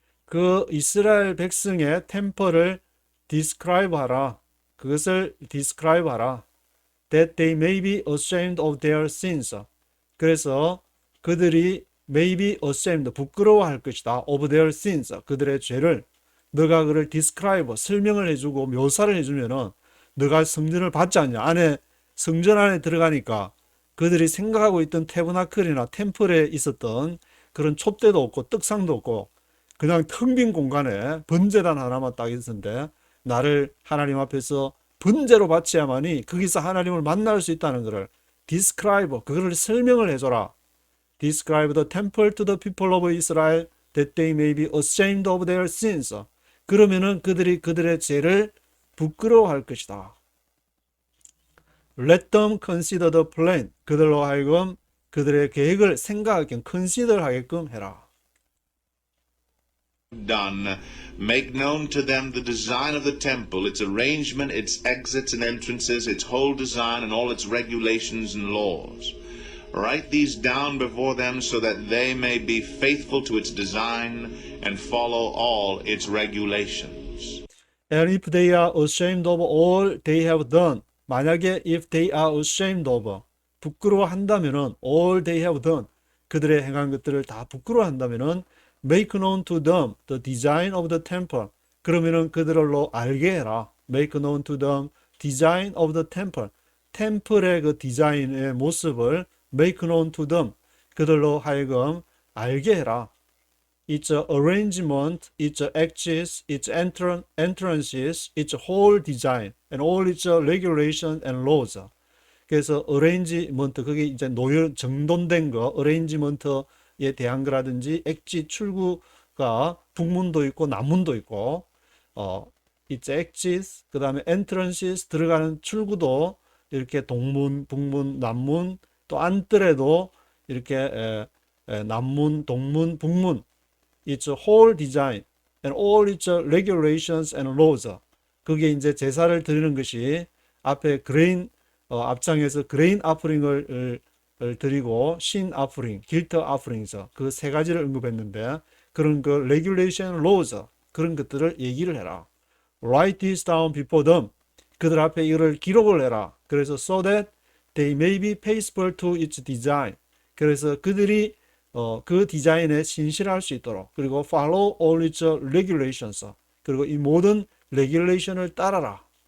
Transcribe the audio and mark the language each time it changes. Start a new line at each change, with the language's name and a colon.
Korean: 그 이스라엘 백성의 템플을 describe 하라. 그것을 describe 하라.
English: That they may be ashamed of their sins.
Korean: 그래서 그들이
English: may be ashamed,
Korean: 부끄러워할 것이다.
English: of their sins,
Korean: 그들의 죄를. 너가 그를 describe, 설명을 해주고 묘사를 해주면은 너가 성전을 받지 않냐. 성전 안에 들어가니까 그들이 생각하고 있던 태브나클이나 템플에 있었던 그런 촛대도 없고 떡상도 없고 그냥 텅 빈 공간에 번제단 하나만 딱 있었는데 나를 하나님 앞에서 번제로 바쳐야만이 거기서 하나님을 만날 수 있다는 것을 describe, 그거를 설명을 해줘라.
English: Describe the temple to the people of Israel that they may be ashamed of their sins.
Korean: 그러면은 그들이 그들의 죄를 부끄러워할 것이다.
English: Let them consider the plan.
Korean: 그들로 하여금 그들의 계획을 생각하게끔 consider 하게끔 해라.
English: done, make known to them the design of the temple, its arrangement, its exits and entrances, its whole design, and all its regulations and laws. Write these down before them so that they may be faithful to its design and follow all its regulations. And if they are ashamed of all they have done,
Korean: 만약에
English: if they are ashamed of,
Korean: 부끄러워한다면은
English: all they have done,
Korean: 그들의 행한 것들을 다 부끄러워한다면은
English: make known to them the design of the temple.
Korean: 그러면은 그들로 알게 해라.
English: make known to them design of the temple.
Korean: 템플의 그 디자인의 모습을
English: make known to them.
Korean: 그들로 하여금 알게 해라.
English: Its arrangement, its exits, its entrances, its whole design, and all its regulations and laws.
Korean: 그래서 arrangement, 그게 이제 정돈된 거, arrangement에 대한 거라든지, exit, 출구가 북문도 있고 남문도 있고,
English: its exits,
Korean: 그 다음에 entrances, 들어가는 출구도 이렇게 동문, 북문, 남문, 또 안뜰에도 이렇게 남문, 동문, 북문,
English: its whole design and all its regulations and laws.
Korean: 그게 이제 제사를 드리는 것이 앞에 그레인 앞장에서 그레인 아프링을 드리고 신 아프링, 길트 아프링에서 그 세 가지를 언급했는데 그런 그
English: regulation laws
Korean: 그런 것들을 얘기를 해라.
English: Write this down before them.
Korean: 그들 앞에 이를 기록을 해라.
English: 그래서 so that they may be faithful to its design.
Korean: 그래서 그들이 그 디자인에 신실할 수 있도록 그리고
English: follow all its regulations
Korean: 그리고 이 모든 regulation을 따라라.